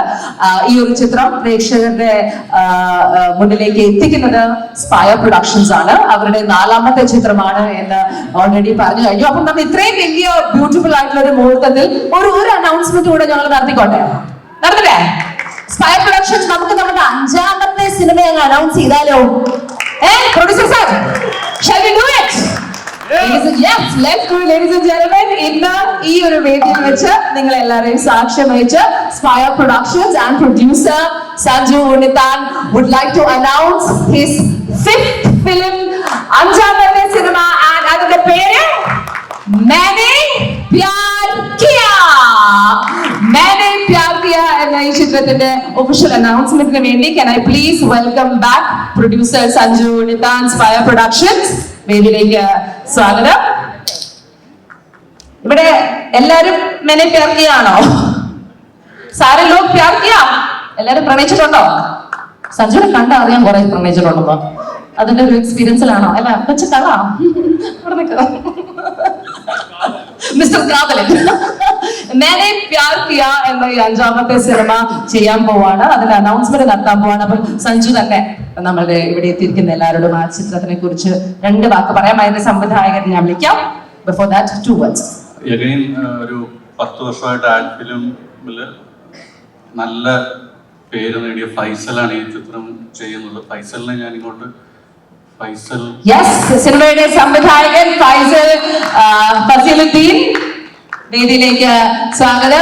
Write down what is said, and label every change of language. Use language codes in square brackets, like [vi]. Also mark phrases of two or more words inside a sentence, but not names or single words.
[ml] ഈ ഒരു ചിത്രം പ്രേക്ഷകരുടെ മുന്നിലേക്ക് എത്തിക്കുന്നത് സ്പൈർ പ്രൊഡക്ഷൻസ് ആണ്. അവരുടെ 4ാമത്തെ ചിത്രമാണ് എന്ന് ഓൾറെഡി പറഞ്ഞു കഴിഞ്ഞു. അപ്പം നമ്മൾ ഇത്രയും വലിയ ബ്യൂട്ടിഫുൾ ആയിട്ടുള്ള ഒരു മുഹൂർത്തത്തിൽ ഒരു അനൗൺസ്മെന്റ് കൂടെ ഞങ്ങൾ നടത്തിക്കോട്ടെ. നടത്തട്ടെ? സ്പൈർ പ്രൊഡക്ഷൻസ് നമുക്ക് നമ്മുടെ 5ാമത്തെ സിനിമ ഞങ്ങൾ അനൗൺസ് ചെയ്താലോ? പ്രൊഡ്യൂസർ സാർ, [en] shall we do it? Yes, let's do it, ladies and gentlemen. [ml] ഇന്ന് ഈ ഒരു വേദിയിൽ വെച്ച് നിങ്ങൾ എല്ലാവരെയും സാക്ഷ്യം വഹിച്ച് സ്പൈർ പ്രൊഡക്ഷൻസ് [en] and producer [ml] സഞ്ജു ഉണ്ണിത്താൻ [en] would like to announce his 5th film, [ml] 5ാമത്തെ സിനിമ. അതിന്റെ പേര് मैंने प्यार किया. मैंने प्यार किया എന്ന ഈ ചിത്രത്തിന്റെ ഒഫീഷ്യൽ അനൗൺസ്മെന്റിന് വേണ്ടി [en] can I please welcome back producer [ml] സഞ്ജു ഉണ്ണിത്താൻ, സ്പൈർ പ്രൊഡക്ഷൻസ്. വേദിയിലേക്ക് സ്വാഗതം. ഇവിടെ എല്ലാരും मैंने प्यार किया ആണോ? [hi] सारे लोग प्यार किया? [ml] എല്ലാരും പ്രണയിച്ചിട്ടുണ്ടോ? സഞ്ജുവിനെ കണ്ട അറിയാൻ കുറെ പ്രണയിച്ചിട്ടുണ്ടോ? അതിന്റെ ഒരു എക്സ്പീരിയൻസിലാണോ? അല്ല വെച്ച കളാ മിസ്റ്റർ കാതലൻ. मैंने प्यार किया എന്ന ഈ 5ാമത്തെ സിനിമ ചെയ്യാൻ പോവാണ്. അതിന്റെ അനൗൺസ്മെന്റ് നടത്താൻ പോവാണ്. അപ്പൊ സഞ്ജു തന്നെ നമ്മളുടെ ഇവിടെ എത്തിയിരിക്കുന്ന എല്ലാവരോടും ആ ചിത്രത്തിനെ കുറിച്ച് 2 വാക്ക് പറയാം. അതിന്റെ സംവിധായകരെ ഞാൻ വിളിക്കാം. [en] before that 2 words. [ml] എഗൈൻ ഒരു 10 വർഷമായിട്ട് [en] ad filmil [ml] നല്ല പേര് നേടിയ ഫൈസലാണ് ഈ ചിത്രം ചെയ്യുന്നത്. ഫൈസലിനെ ഞാൻ ഇങ്ങോട്ട് സിനിമയുടെ സംവിധായകൻ ഫസീലുദ്ദീൻ വേദിയിലേക്ക് സ്വാഗതം.